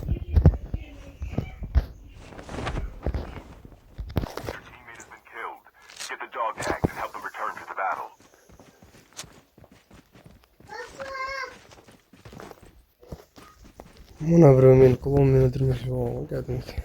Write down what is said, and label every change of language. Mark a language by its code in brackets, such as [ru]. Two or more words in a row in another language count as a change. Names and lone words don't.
[en] Your teammate has been killed. Get the dog tags and help them return to the battle. [kk] Мына біреу мені клонмен өлтірмекші болған ғой, кәдімгі.